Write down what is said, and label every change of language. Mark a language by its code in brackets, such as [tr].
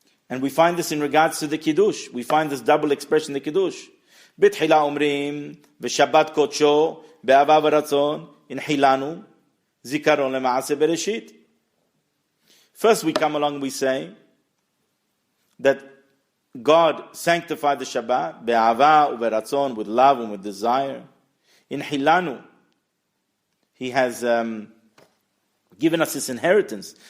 [en] And we find this in regards to the Kiddush. We find this double expression in the Kiddush. [he] בתחילה אומרים, בשבת קודשו, באהבה ורצון, הנחילנו, זיכרון למעשה בראשית. [en] First we come along and we say that God sanctified the Shabbat, [he] באהבה ורצון, [en] with love and with desire. [he] הנחילנו, [en] He has given us this inheritance.